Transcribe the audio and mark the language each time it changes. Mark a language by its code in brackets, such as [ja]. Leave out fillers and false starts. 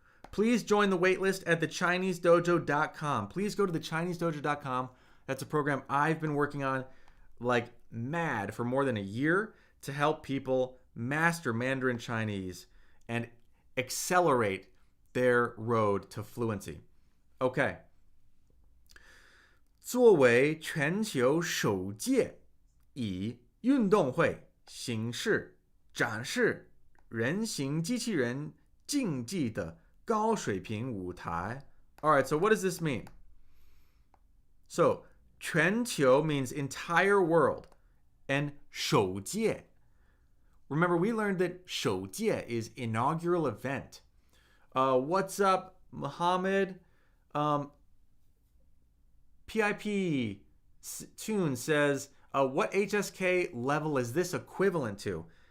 [en] Please join the waitlist at thechinesedojo.com. Please go to thechinesedojo.com. That's a program I've been working on like mad for more than a year to help people master Mandarin Chinese and accelerate their road to fluency. Okay. [zh] 作为全球首届以运动会形式展示人形机器人竞技的高水平舞台. [en] All right, so what does this mean? So, 全球 means entire world, and 首届. Remember, we learned that 首届 is inaugural event. What's up, Muhammad? PIP Tune says, what HSK level is this equivalent to?